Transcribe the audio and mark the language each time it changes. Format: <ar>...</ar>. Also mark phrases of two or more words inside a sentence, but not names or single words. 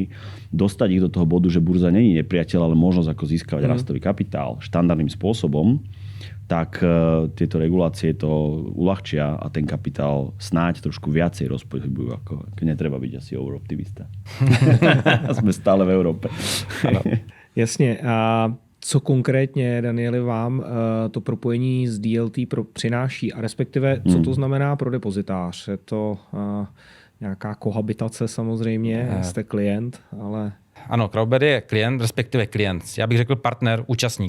<sk>Dostať ich do toho bodu, že burza nie je nepriateľ, ale možnosť ako získavať rastový kapitál štandardným spôsobom, tak tieto regulácie to uľahčia a ten kapitál snáď trošku viacej rozpohybujú, ako keď netreba byť asi overoptimista. Sme stále v Európe.</sk> <cs>Jasně. A co konkrétně, Danieli, vám to propojení s DLT přináší a respektive, co to znamená pro depozitář? Je to nějaká kohabitace samozřejmě, jste klient, ale... Ano, Crowdberry je klient, respektive klient. Já bych řekl partner, účastník.</cs>